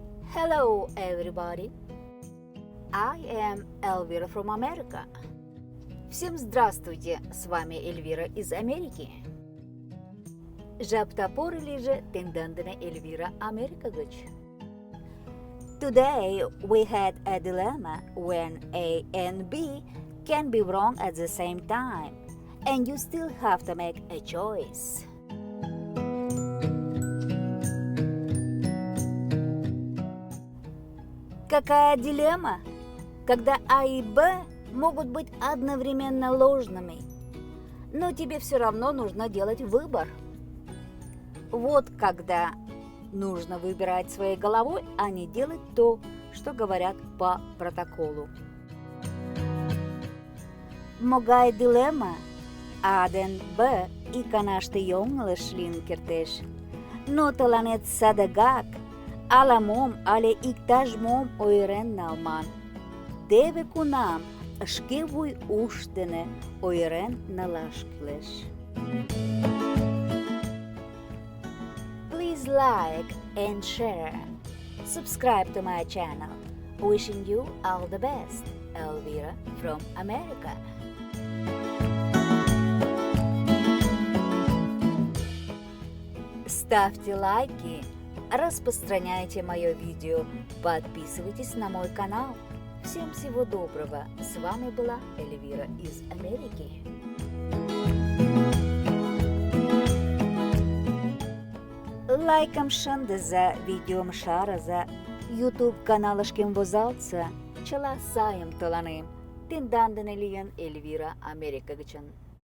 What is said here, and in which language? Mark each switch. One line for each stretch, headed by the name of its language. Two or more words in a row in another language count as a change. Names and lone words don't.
English: Hello, everybody. I am Elvira from America.
Russian: Всем здравствуйте, с вами Эльвира из Америки.
Mari: Жаптапор лиже тендандена Эльвира Америка гыч.
English: Today we had a dilemma when A and B can be wrong at the same time, and you still have to make a choice.
Russian: Какая дилемма, когда А и Б могут быть одновременно ложными, но тебе все равно нужно делать выбор. Вот когда нужно выбирать своей головой, а не делать то, что говорят по протоколу.
Mari: Могай дилемма, Аден Б и канашты йонгылыш лин кертеш, но тыланет садыгак ала-мом але иктаж-мом ойырен налман. Теве кунам шке вуй уш дене ойырен налаш кӱлеш.
English: Please like and share. Subscribe to my channel. Wishing you all the best. Elvira from America.
Russian: Ставьте лайки, распространяйте мое видео, подписывайтесь на мой канал. Всем всего доброго. С вами была Эльвира из Америки.
Mari: Лайкам шынды за видеом шара за YouTube каналышкем возалтса, чыла сайым тыланым. Тендандын элиен Эльвира Америка гычын.